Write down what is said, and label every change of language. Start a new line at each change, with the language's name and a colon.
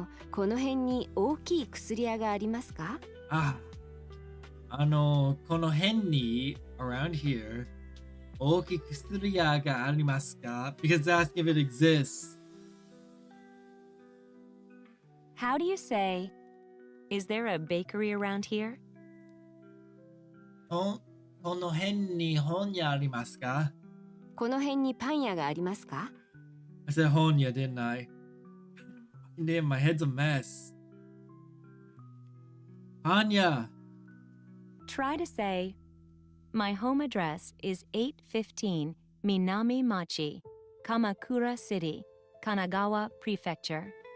Japanese: この辺に大きい薬屋がありますか？この辺に
English: around here
Japanese: 大きい薬屋がありますか？
English: Because ask if it exists. How do you say, is there a bakery around here?
Japanese: この辺に本屋ありますか？この辺にパン屋がありますか？
English: I said
Japanese: 本屋
English: didn't I? Damn, my head's a mess.
Japanese: パン屋
English: Try to say, my home address is 815 Minami Machi, Kamakura City, Kanagawa Prefecture.